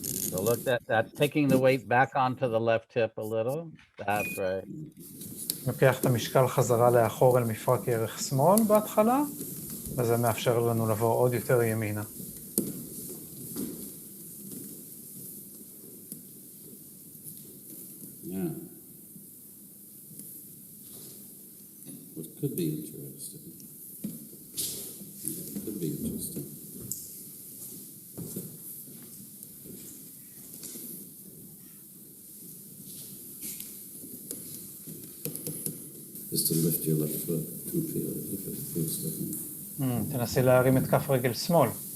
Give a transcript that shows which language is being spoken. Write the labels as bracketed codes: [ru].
[en] So look, that's taking the weight back onto the left hip a little. That's right. [he] לוקח את המשקל חזרה לאחור אל מפרק ירך שמאל בהתחלה, וזה מאפשר לנו לבוא עוד יותר ימינה. [en] Yeah. What could be interesting. Could be interesting. Is to lift your left foot and feel it if it feels different. [he] תנסי להרים את כף רגל שמאל.